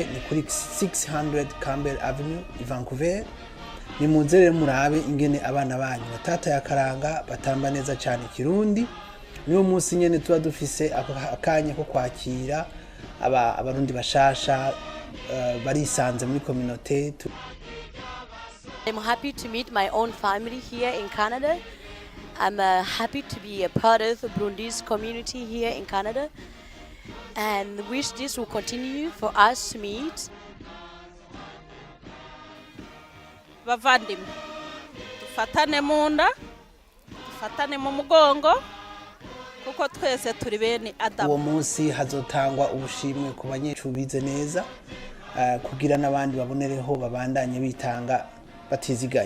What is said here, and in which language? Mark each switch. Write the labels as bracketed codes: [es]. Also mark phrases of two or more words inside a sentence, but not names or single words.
[rn] Ni kuri 600 Campbell Avenue i Vancouver. Ni muze rero murabe ingene abana banyu batata yakaranga batamba neza cyane Kirundi. Niyo munsi nyene tuba dufise akanya ko kwakira abarundi bashasha barisanze muri communauté. [en] I'm happy to meet my own family here in Canada. I'm happy to be a part of the Burundi's community here in Canada, and wish this will continue for us to meet. [rn] Bavandimwe, dufatane munda, dufatane mu mugongo, kuko twese turi bene Adamu. Uwo munsi hazotangwa ubushimwe ku banyeshuri bize neza, kugira n'abandi babonereho babandanye bitanga batiziganya.